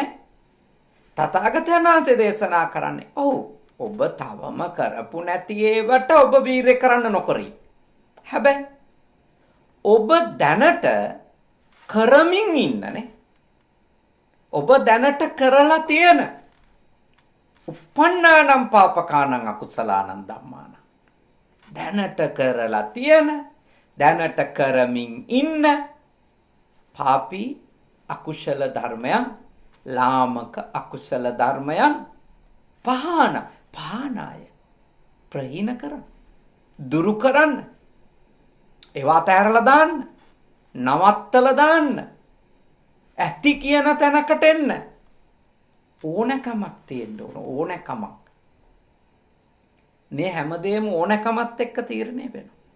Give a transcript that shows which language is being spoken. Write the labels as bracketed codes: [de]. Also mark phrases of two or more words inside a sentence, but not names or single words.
[si] තථාගතයන් වහන්සේ දේශනා කරන්නේ ඔබ තවම කරපු නැති ඒවට ඔබ වීරය කරන්න නොකරයි. හැබැයි ඔබ දැනට කරමින් ඉන්නනේ. ඔබ දැනට කරලා තියෙන [pi] uppannānaṁ pāpakānaṁ akusalaanaṁ ධම්මානං. [si] දැනට කරලා තියෙන දැනට කරමින් ඉන්න පාපී අකුසල ධර්මයන් ලාමක අකුසල ධර්මයන් පහනාය ප්‍රහීන කරන්න දුරු කරන්න ඒවා තැරලා දාන්න නවත්තලා දාන්න ඇති කියන තැනකට එන්න ඕනකමක් තියෙන්න ඕනකමක් මේ හැමදේම ඕනකමත් එක්ක තීරණය වෙනවා.